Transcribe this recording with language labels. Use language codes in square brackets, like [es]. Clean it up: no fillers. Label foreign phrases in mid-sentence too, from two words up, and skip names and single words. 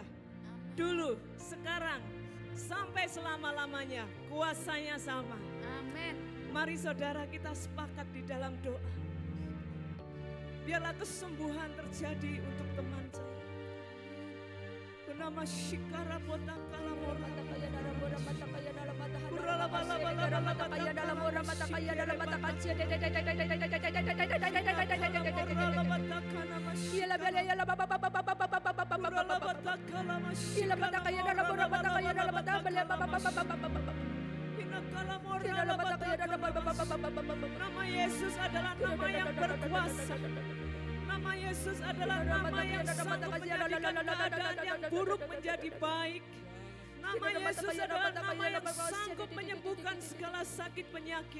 [id] Dulu, sekarang, sampai selama-lamanya kuasanya sama. Amin. Mari saudara kita sepakat di dalam doa. Biarlah kesembuhan terjadi untuk teman saya. Nama Shikara Botakala Mora Kaya dalam murah mata kaya dalam mata Kurala bala bala dalam bala mata kaya dalam murah mata kaya dalam mata kaya Iya bela ya baba baba baba baba baba baba baba Iya mata kaya dalam murah mata kaya dalam mata bela baba baba baba baba Nama Yesus adalah nama yang berkuasa. Nama Yesus adalah nama yang sanggup menjadikan keadaan yang buruk menjadi baik. Nama Yesus adalah nama yang sanggup menyembuhkan segala sakit penyakit.